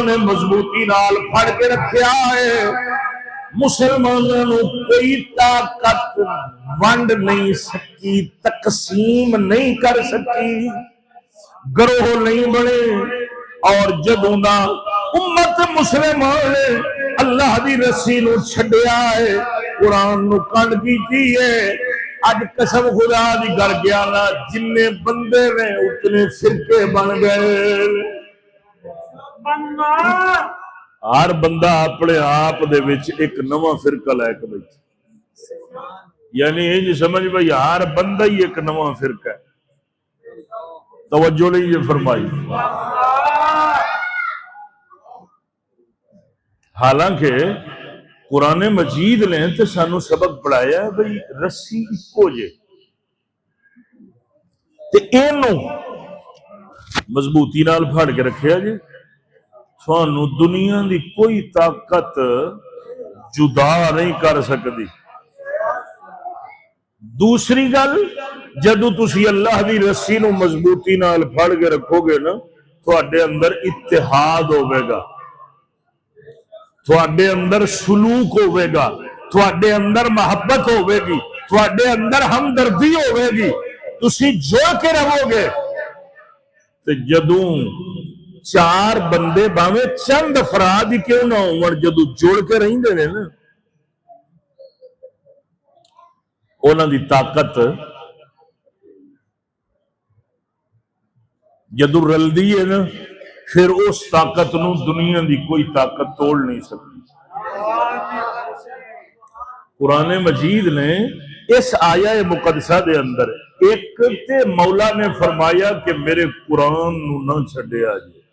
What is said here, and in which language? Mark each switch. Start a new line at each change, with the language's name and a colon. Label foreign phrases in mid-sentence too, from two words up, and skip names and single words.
Punjabi: نے مضبوطی نال پھڑ کے رکھیا ہے مسلمانوں نو کوئی طاقت ونڈ نہیں سکی تقسیم نہیں کر سکی گروہ نہیں بنے اور جدوں دا امت مسلمان نے اللہ دی رسی نو چھڈیا ہے قرآن نو کنڈ کیتی ہے اج قسم خدا دی کر گیا نا جننے بندے نے اتنے فرقے بن گئے ہر بندہ اپنے آپ دے وچ ایک نواں فرقہ لے کے بیٹھا یعنی یہ جی سمجھ بھائی ہر بندہ ہی ایک نواں فرقہ ہے توجہ نہیں یہ فرمائی حالانکہ قرآن مجید نے تو سانو سبق پڑھایا ہے بھئی رسی اکو جے تے اینو مضبوطی نال پھڑ کے رکھیا جے سانو دنیا دی کوئی طاقت جدا نہیں کر سکتی دوسری گل جدو تسی اللہ دی رسی نو مضبوطی نال پھڑ کے رکھو گے نا تواڈے اندر اتحاد ہوے گا تواڈے اندر سلوک ہوے گا تواڈے اندر محبت ہوے گی تواڈے اندر ہمدردی ہوے گی تسی جوڑ کے رہو گے تے جدوں چار بندے باویں چند افراد ہی کیوں نہ ہون جدوں جوڑ کے رہندے نے نا انہاں دی طاقت جدو رلدی ہے نا پھر اس طاقت نو دنیا دی کوئی طاقت توڑ نہیں سکتی قرآن مجید نے اس آیہ مقدسہ دے اندر ایک تے مولا نے فرمایا کہ میرے قرآن نو نہ چھڈیا جائے